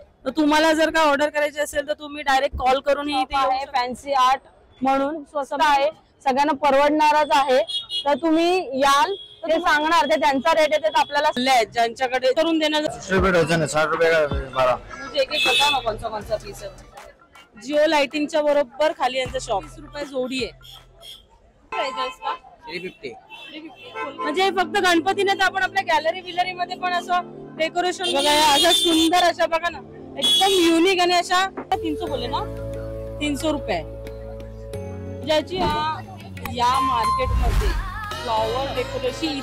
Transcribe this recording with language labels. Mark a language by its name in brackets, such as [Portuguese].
[Marathi] तर तुम्हाला जर का ऑर्डर करायची असेल तर तुम्ही डायरेक्ट कॉल करून इथे आहे. फॅन्सी आर्ट म्हणून स्वस्त आहे, सगळ्यांना परवडणारच आहे. तर तुम्ही याल ते सांगणार, ते त्यांचा रेट आहे ते आपल्याला ज्यांच्याकडे करून देणार. 60 रुपये डझन आहे, 60 रुपये का 12. [Hindi] मुझे एक एक बताओ ना कौन सा पीस है. [Marathi] जिओ लाइटिंगच्या बरोबर खाली यांचं शॉप. 20 रुपये जोडी आहे. प्राइस आहे [Hindi] इसका [Marathi] 350. म्हणजे फक्त गणपती नाही तर आपण आपल्या गॅलरी बिलरी मध्ये पण असं डेकोरेशन बघा, असं सुंदर अशा बघा ना, एकदम युनिक आणि अशा [Hindi] 300 बोले ना, [Marathi] 300 रुपये ज्याची या मार्केट मध्ये फ्लॉवर डेकोरेशन.